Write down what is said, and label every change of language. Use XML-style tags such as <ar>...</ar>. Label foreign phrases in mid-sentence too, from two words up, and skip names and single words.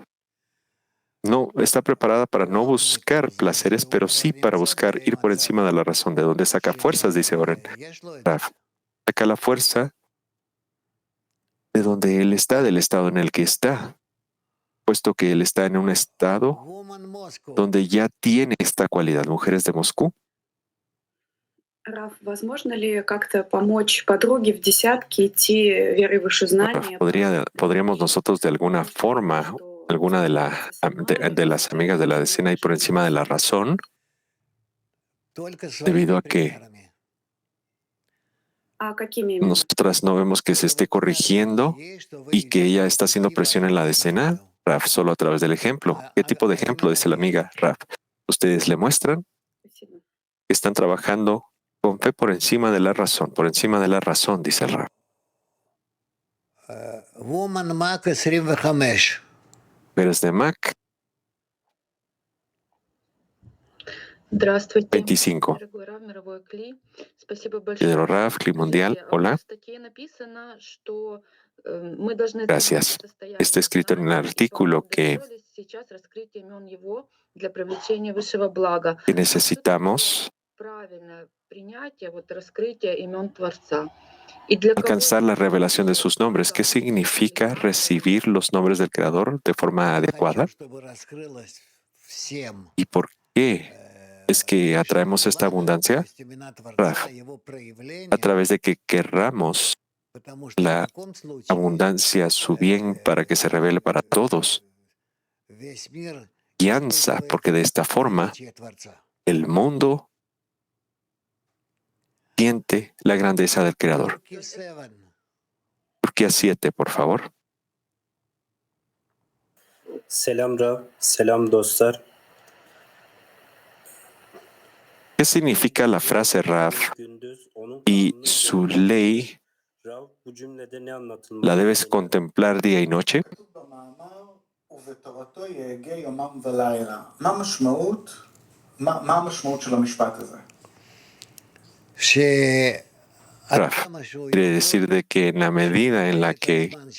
<es>No está preparada para no buscar placeres, pero sí para buscar ir por encima de la razón. ¿De dónde saca fuerzas? Dice Oren. Rav saca la fuerza de donde él está, del estado en el que está, puesto que él está en un estado donde ya tiene esta cualidad. Mujeres de Moscú.</es> <ru>Раф, возможно ли как-то помочь подруге в десятке идти верой выше знания?</ru> <es>¿Podríamos nosotros de alguna forma, alguna de las amigas de la decena ir por encima de la razón, debido a que nosotras no vemos que se esté corrigiendo y que ella está haciendo presión en la decena? Raf, solo a través del ejemplo. ¿Qué tipo de ejemplo? Dice la amiga. Raf, ustedes le muestran que están trabajando con fe por encima de la razón, dice el Raf. Mujeres de Mac</es> <ru>Здравствуйте. 25. Дорогой Рав, мировой Кли. Спасибо Pedro большое.</ru> <es>Raf, Cli Mundial.</es> <ru>Скажите,</ru> <es>Hola.</es> <ru>в статье написано, что мы должны</ru> <es>Gracias.</es> <ru>добиться состояния</ru> <es>Está escrito en el</es> <ru>знания, и</ru> <es>artículo que</es> <ru>удостоились сейчас раскрытия имен его для привлечения высшего блага.</ru> <es>necesitamos</es> <ru>Правильное принятие, вот раскрытие имен Творца. Y для кого</ru> <es>alcanzar la revelación de sus nombres. ¿Qué significa recibir los nombres del Creador de forma adecuada? ¿Y por qué es que atraemos esta abundancia? Raf, a través de que querramos la abundancia, su bien, para que se revele para todos. Guianza, porque de esta forma el mundo siente la grandeza del Creador. Turquía 7, por favor.</es> <tr>Selam Rav, selam dostlar.</tr> <es>¿Qué significa la frase Rav? Y su ley la debes contemplar día y noche. Rav, quiere decir de que en la medida en la que</es>